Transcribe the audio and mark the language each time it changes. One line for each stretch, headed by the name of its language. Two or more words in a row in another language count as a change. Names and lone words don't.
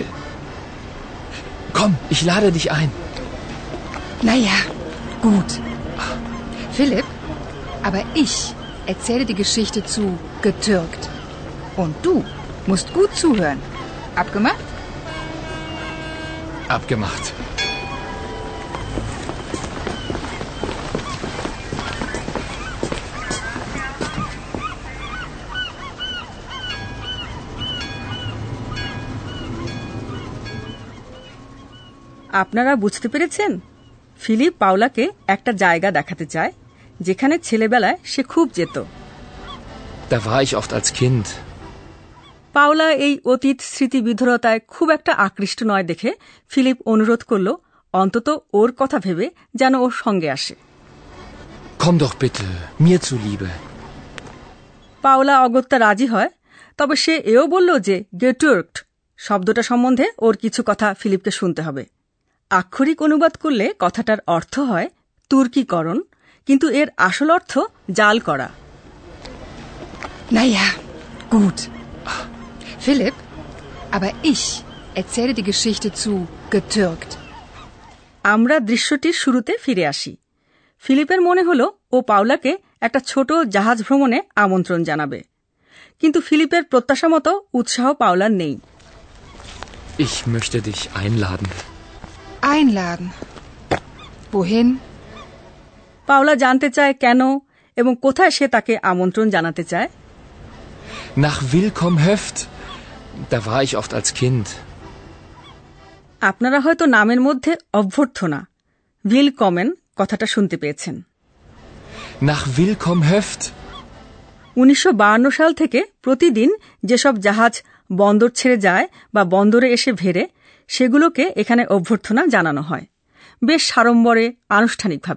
German: Komm, ich lade dich ein. Naja, gut. Philipp, aber ich erzähle die Geschichte zu getürkt. Und du musst gut zuhören. Abgemacht? Abgemacht.
Bangla: আপনারা বুঝতে পেরেছেন? ফিলিপ পাওলাকে একটা জায়গা দেখাতে চায় যেখানে ছেলেবেলায় সে খুব যেত।
German: Da war ich oft als Kind.
Bangla: পাওলা এই অতীত স্মৃতিবিধুরতায় খুব একটা আকৃষ্ট নয় দেখে ফিলিপ অনুরোধ করল অন্তত ওর কথা ভেবে যেন ওর সঙ্গে আসে।
German: Komm doch bitte, mir zuliebe.
Bangla: পাওলা অগত্যা রাজি হয়, তবে সে এও বলল যে গেটুর্কড শব্দটা সম্বন্ধে ওর কিছু কথা ফিলিপকে শুনতে হবে। আক্ষরিক অনুবাদ করলে কথাটার অর্থ হয় তুর্কিকরণ, কিন্তু এর আসল অর্থ জাল করা।
German: Naja, gut. Philipp, aber ich erzähle die Geschichte zu getürkt.
Bangla: আমরা দৃশ্যটির শুরুতে ফিরে আসি। ফিলিপের মনে হলো ও পাওলাকে একটা ছোট জাহাজ ভ্রমণে আমন্ত্রণ জানাবে, কিন্তু ফিলিপের প্রত্যাশা মতো উৎসাহ পাওলার নেই।
German: Ich möchte dich einladen. Einladen. Wohin?
Bangla: পাওলা জানতে চায় কেন এবং কোথায় সে তাকে আমন্ত্রণ জানাতে চায়।
German: Nach Willkomm Höft. Da war ich oft als Kind.
Bangla: আপনারা হয়তো নামের মধ্যে অভ্যর্থনা উইলকমেন কথাটা শুনতে পেয়েছেন।
German: Nach Willkomm Höft.
Bangla: 1952 সাল থেকে প্রতিদিন যেসব জাহাজ বন্দর ছেড়ে যায় বা বন্দরে এসে ভেড়ে, সেগুলোকে এখানে অভ্যর্থনা জানানো হয় বেশ সাড়ম্বরে, আনুষ্ঠানিকভাবে।